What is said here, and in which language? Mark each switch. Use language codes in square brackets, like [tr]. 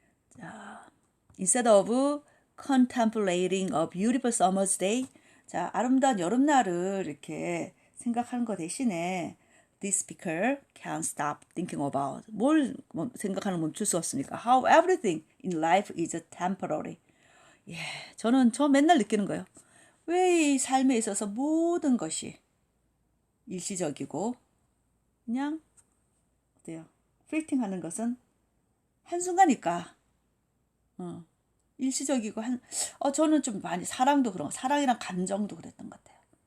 [ko] 자, [en] instead of contemplating a beautiful summer's day, [ko] 자, 아름다운 여름날을 이렇게 생각하는 것 대신에 [en] this speaker can't stop thinking about [ko] 뭘 생각하는 멈출 수 없습니까? [en] How everything in life is temporary. [ko] 예, 저 맨날 느끼는 거예요. 왜 이 삶에 있어서 모든 것이 일시적이고 그냥 어때요? 플리팅 하는 것은 한순간이니까 일시적이고 저는 좀 많이 사랑도 그런 사랑이랑 감정도 그랬던 것 같아요.